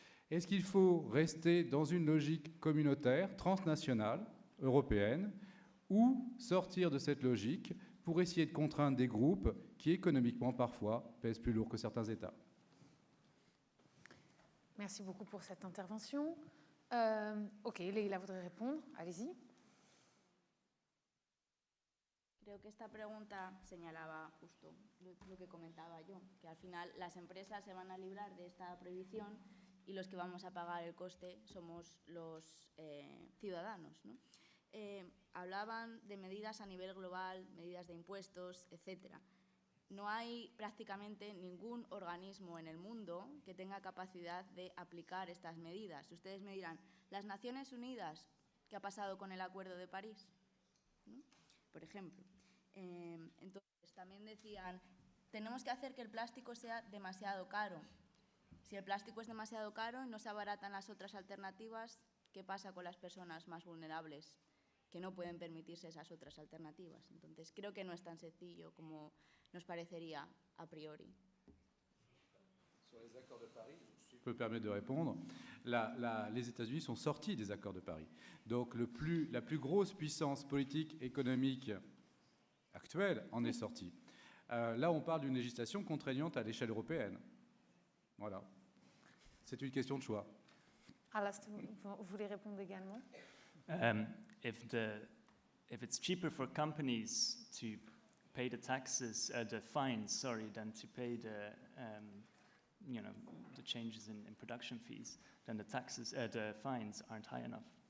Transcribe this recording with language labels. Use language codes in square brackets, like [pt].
[fr] Est-ce qu'il faut rester dans une logique communautaire, transnationale, européenne, ou sortir de cette logique pour essayer de contraindre des groupes qui, économiquement, parfois, pèsent plus lourd que certains États? Merci beaucoup pour cette intervention. Ok, Leila voudrait répondre. Allez-y. [es] Creo que esta pregunta señalaba justo lo que comentaba yo, que al final las empresas se van a librar de esta prohibición y los que vamos a pagar el coste somos los ciudadanos, ¿no? Hablaban de medidas a nivel global, medidas de impuestos, etc. No hay prácticamente ningún organismo en el mundo que tenga capacidad de aplicar estas medidas. Ustedes me dirán, ¿las Naciones Unidas qué ha pasado con el Acuerdo de París? ¿No? Por ejemplo. Entonces, también decían, tenemos que hacer que el plástico sea demasiado caro. Si el plástico es demasiado caro y no se abaratan las otras alternativas, ¿qué pasa con las personas más vulnerables que no pueden permitirse esas otras alternativas? Entonces, creo que no es tan sencillo como nos parecería a priori. [fr] Sur les accords de Paris, si je peux me permettre de répondre, les États-Unis sont sortis des accords de Paris. Donc la plus grosse puissance politique, économique actuelle en est sortie. Là, on parle d'une législation contraignante à l'échelle européenne. Voilà. C'est une question de choix. Alas, vous voulez répondre également? [en] If the if it's cheaper for companies to pay the taxes, the fines, sorry, than to pay the the changes in production fees, then the taxes, the fines aren't high enough.